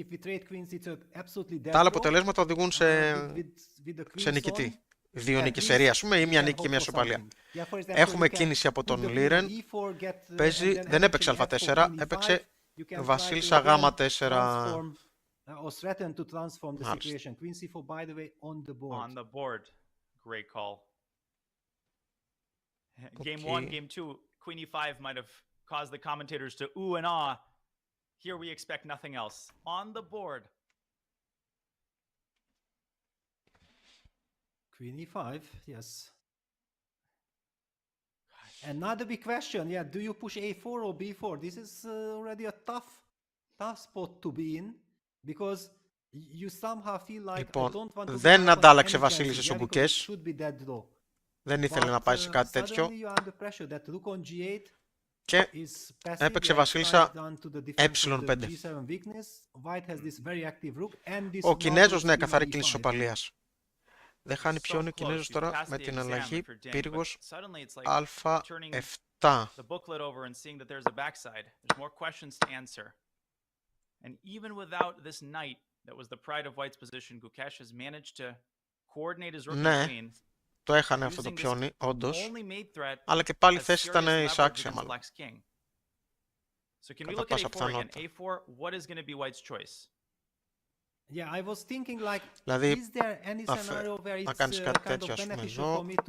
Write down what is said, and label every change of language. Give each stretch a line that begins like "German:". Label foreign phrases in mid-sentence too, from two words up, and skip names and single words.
Greek: Τα άλλα αποτελέσματα οδηγούν σε νικητή. Δύο νίκες σερί, ας πούμε, ή μία νίκη και μία ισοπαλία. Έχουμε κίνηση από τον Liren. Παίζει, δεν έπαιξε α4, έπαιξε βασίλισσα γ4.
English: Great call. Game 1, game 2, queen e5 might have caused the commentators to ooh and ah. Here we expect nothing else. On the board. Queen e5, yes. Another big question, yeah, do you push a4 or b4? This is already a tough spot to be in, because you somehow feel like I don't want to
Greek: δεν αντάλλαξε βασίλισσες ο Gukesh. Δεν ήθελε να πάει σε κάτι τέτοιο. Και έπαιξε βασίλισσα ε5. Ο Κινέζος, ναι, καθαρή κίνηση ισοπαλίας. Δεν χάνει ποιον ο Κινέζος τώρα με την αλλαγή πύργος α7.
English: And even without this knight that was the pride of white's position, Gukesh has managed to coordinate his rook and queen.
Greek: Το έχανε αυτό το πιόνι, όντως. Αλλά και πάλι η θέση ήταν εισάξια, μάλλον. Κατά πάσα πιθανότητα. Δηλαδή, να κάνεις κάτι τέτοιο, ας πούμε, εδώ.